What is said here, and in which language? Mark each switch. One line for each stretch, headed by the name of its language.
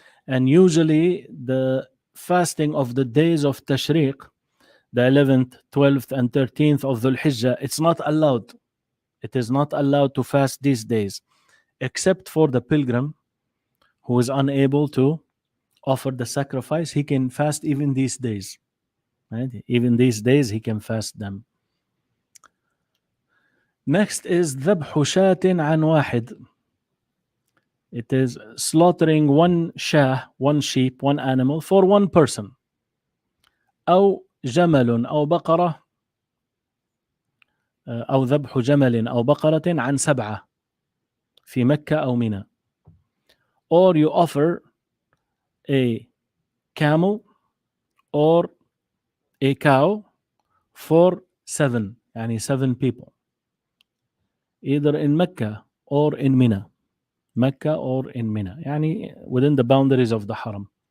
English: And usually the fasting of the days of Tashriq, the 11th, 12th, and 13th of Dhul-Hijjah, it's not allowed. It is not allowed to fast these days, except for the pilgrim who is unable to offer the sacrifice. He can fast even these days. Right? Even these days he can fast them. Next is
Arabic: ذبح شاة عن واحد.
English: It is slaughtering one shah, one sheep, one animal for one person.
Arabic: أو جمل أو بقرة أو ذبح جمل أو بقرة عن 7 في مكة أو منى.
English: Or you offer a camel or a cow for 7, يعني 7 people, either in Mecca or in Mina. Mecca or in Mina, يعني within the boundaries of the Haram.